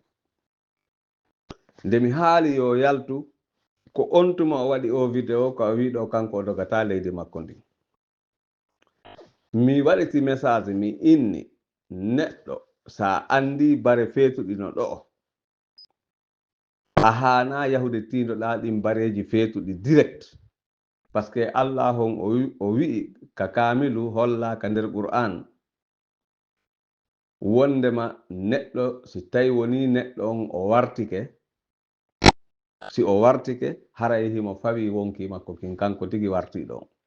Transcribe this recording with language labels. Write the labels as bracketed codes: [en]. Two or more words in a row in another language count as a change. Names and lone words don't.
[ff] nde mi haali yo yaltu ko on tuma o waɗi o vidéo ko wiɗo kanko o dogata leydi makko ndi mi waɗiti message mi inni neɗɗo sa andi bare feetuɗi no ɗo a hana yahude tindoɗa ɗin bareji feetuɗi direct [fr] par ce que [ff] Allah on o wi'i ka kamilu holla ka nder Qur'an wondema neɗɗo si tawi woni neɗɗo on o wartike si o wartike haray himo fawi wonki makko kin kanko tigi wartiɗo